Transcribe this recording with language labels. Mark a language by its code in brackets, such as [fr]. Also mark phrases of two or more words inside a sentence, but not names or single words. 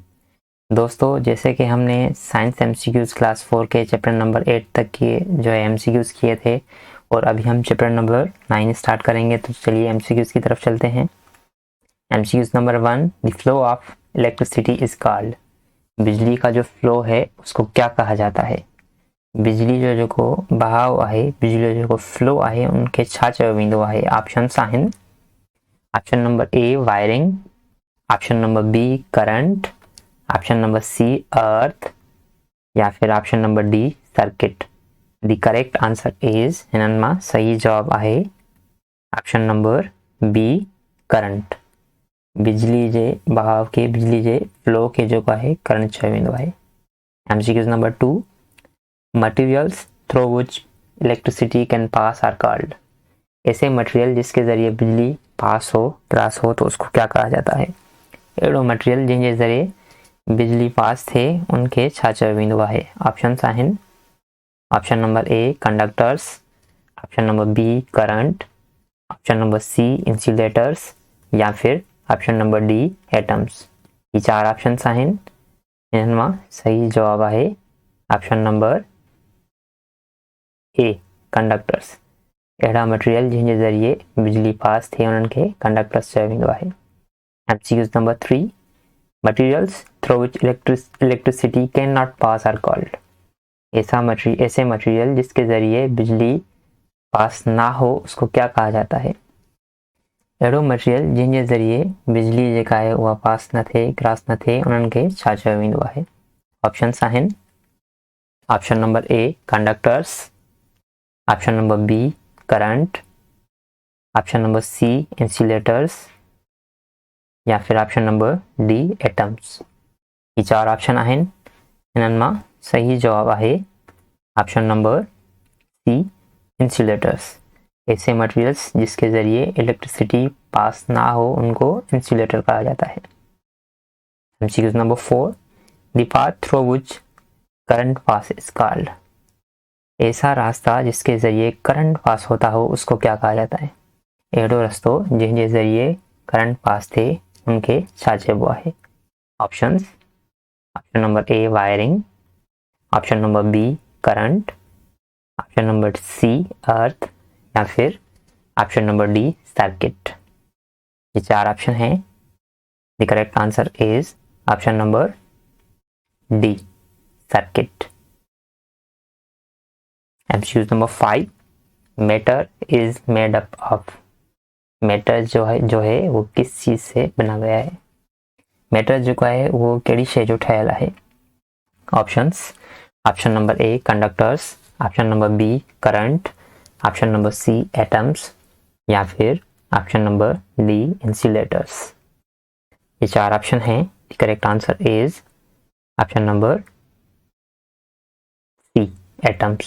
[ur] دوستوں، جیسے کہ ہم نے [en] science MCQs class 4 [ur] کے [en] chapter number 8 [ur] تک کے جو ہے ایم سی کیوز کیے تھے، اور ابھی ہم [en] chapter number 9 start [ur] کریں گے. تو چلیے ایم سی کیوز کی طرف چلتے ہیں. [en] MCQs number 1, the flow of electricity is called. [ur] بجلی کا جو فلو ہے اس کو کیا کہا جاتا ہے? [sd] बिजली जो जेको बहाव आहे, बिजली जो जेको फ्लो आहे, उनके छा चयो वेंदो आहे? ऑप्शन्स आहिनि। [en] option number A wiring, option number B current, option number C earth, [ur] یا پھر [en] option number D circuit. the correct answer is, [sd] हिननि मां सही जवाब आहे [en] option number B current. [sd] बिजली जे बहाव के, बिजली जे फ्लो के जेको आहे करंट चयो वेंदो आहे। [en] MCQs number 2, materials through which electricity can pass are called. [ur] ایسے مٹیریل جس کے ذریعے بجلی پاس ہو، کراس ہو، تو اس کو کیا کہا جاتا ہے? [sd] अहिड़ो मटेरियल जंहिंजे ज़रिए बिजली पास थिए उनखे छा चयो वेंदो आहे? ऑप्शन्स आहिनि। [en] option number A conductors, option number B current, option number C insulators, [ur] یا پھر [en] option number D atoms. [sd] ये 4 ऑप्शंस आहिनि। हिननि मां सही जवाब आहे [en] option number A conductors. [sd] अहिड़ा मटेरियल जंहिंजे ज़रिए बिजली पास थिए उन्हनि खे कंडक्टर्स चयो वेंदो आहे। [en] MCQs number 3, materials through which electricity cannot pass are called. [ur] ایسے مٹیریل جس کے ذریعے بجلی پاس نہ ہو اس کو کیا کہا جاتا ہے? [sd] अहिड़ो मटेरियल जंहिंजे ज़रिए बिजली जेका आहे उहा पास न थिए, क्रॉस न थिए, उन्हनि खे छा चयो वेंदो आहे? ऑप्शन्स आहिनि। [en] option number A conductors, option number B current, option number C insulators, [ur] یا پھر [en] option number D atoms. [sd] ये 4 ऑप्शन आहिनि। हिननि मां सही जवाब आहे [en] option number C insulators. [ur] ایسے مٹیریلز جس کے ذریعے الیکٹریسٹی پاس نہ ہو ان کو انسولیٹر کہا جاتا ہے. [en] MCQs number 4, the path through which current pass is called. [ur] ایسا راستہ جس کے ذریعے کرنٹ پاس ہوتا ہو اس کو کیا کہا جاتا ہے? [sd] अहिड़ो रस्तो जंहिंजे ज़रिए करंट पास थिए उनखे छा चइबो आहे? [en] ऑप्शंस। option number A wiring, option number B current, option number C earth, [ur] یا پھر [en] option number D circuit. [ur] یہ 4 آپشن ہیں. [en] the correct answer is option number D circuit. MCQs number 5, matter is made up of. [ur] میٹر جو ہے وہ کس چیز سے بنا گیا ہے? [sd] मैटर जो है वो कहिड़ी शइ जो ठहियल आहे? [en] ऑप्शंस। option number A conductors, option number B current, option number C atoms, [ur] یا پھر [en] option number D insulators. [ur] یہ 4 آپشن ہیں. [en] correct answer is option number C atoms.